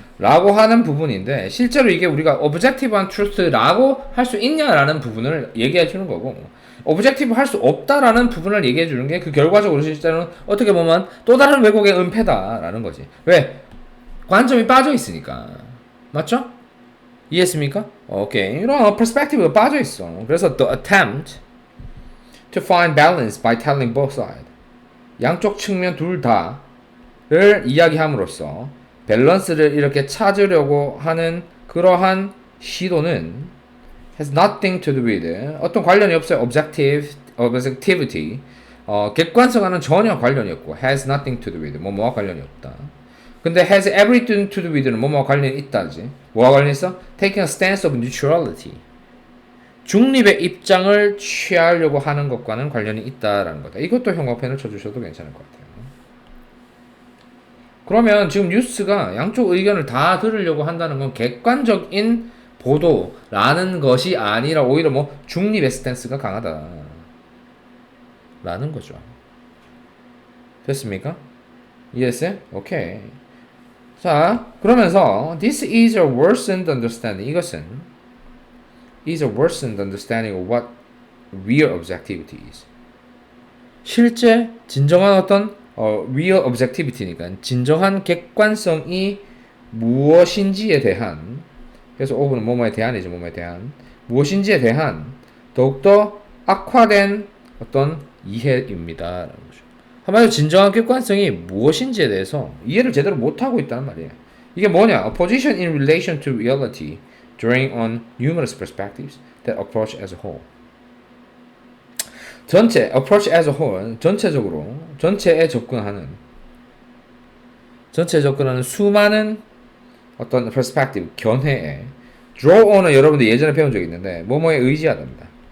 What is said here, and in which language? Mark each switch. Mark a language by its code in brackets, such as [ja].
[ko] 라고 하는 부분인데 실제로 이게 우리가 objective한 truth라고 할 수 있냐라는 부분을 얘기해 주는 거고 objective 할 수 없다라는 부분을 얘기해 주는 게 그 결과적으로 실제로는 어떻게 보면 또 다른 왜곡의 은폐다라는 거지. 왜? 관점이 빠져 있으니까. 맞죠? 이해했습니까? 오케이. 이런 perspective가 빠져 있어. 그래서 [en] the attempt to find balance by telling both sides. [ko] 양쪽 측면 둘 다를 이야기함으로써 밸런스를 이렇게 찾으려고 하는 그러한 시도는 [en] has nothing to do with [ko] 어떤 관련이 없어요. objectivity 객관성과는 전혀 관련이 없고 [en] has nothing to do with [ko] 뭐뭐와 관련이 없다. 근데 [en] has everything to do with [ko] 는 뭐뭐와 관련이 있다지. 뭐와 관련이 있어? [en] taking a stance of neutrality [ko] 중립의 입장을 취하려고 하는 것과는 관련이 있다라는 거다. 이것도 형광펜을 쳐주셔도 괜찮을 것 같아요. 그러면 지금 뉴스가 양쪽 의견을 다 들으려고 한다는 건 객관적인 보도라는 것이 아니라 오히려 뭐 중립의 스탠스가 강하다라는 거죠. 됐습니까? 이해했어요? 오케이. 자, 그러면서 [en] this is a worsened understanding. [ko] 이것은 [en] is a worsened understanding of what real objectivity is. [ko] 실제 진정한 어떤 [en] real objectivity [ko] 니까 진정한 객관성이 무엇인지에 대한 그래서 of는 뭐뭐에 대한이죠. 뭐뭐에 대한 무엇인지에 대한 더욱더 악화된 어떤 이해입니다. 한마디로 진정한 객관성이 무엇인지에 대해서 이해를 제대로 못하고 있다는 말이에요. 이게 뭐냐? [en] A position in relation to reality drawing on numerous perspectives that approach as a whole. [ko] 전체, [en] approach as a whole, [ko] 전체적으로, 전체에 접근하는 수많은 어떤 perspective, 견해에 draw on은 여러분들 예전에 배운 적이 있는데 뭐뭐에 의지하답니다.